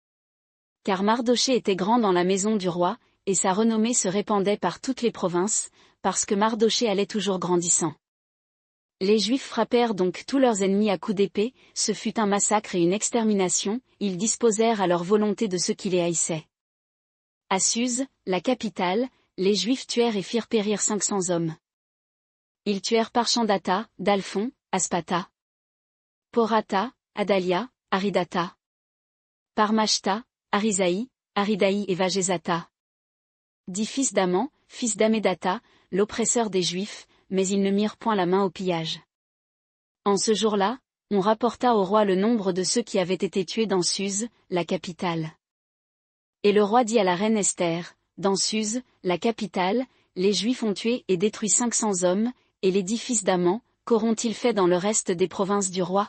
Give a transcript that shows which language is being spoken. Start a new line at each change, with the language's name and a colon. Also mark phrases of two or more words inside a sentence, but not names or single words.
French: Car Mardochée était grand dans la maison du roi, et sa renommée se répandait par toutes les provinces, parce que Mardochée allait toujours grandissant. Les Juifs frappèrent donc tous leurs ennemis à coups d'épée, ce fut un massacre et une extermination, ils disposèrent à leur volonté de ceux qui les haïssaient. À Suse, la capitale, les Juifs tuèrent et firent périr 500 hommes. Ils tuèrent Parchandata, Dalphon, Aspata, Porata, Adalia, Aridata, Parmashta, Arisaï, Aridaï et Vagézata. 10 fils d'Aman, fils d'Hammédatha, l'oppresseur des Juifs, mais ils ne mirent point la main au pillage. En ce jour-là, on rapporta au roi le nombre de ceux qui avaient été tués dans Suse, la capitale. Et le roi dit à la reine Esther, dans Suse, la capitale, les Juifs ont tué et détruit 500 hommes, et les 10 fils d'Aman, qu'auront-ils fait dans le reste des provinces du roi?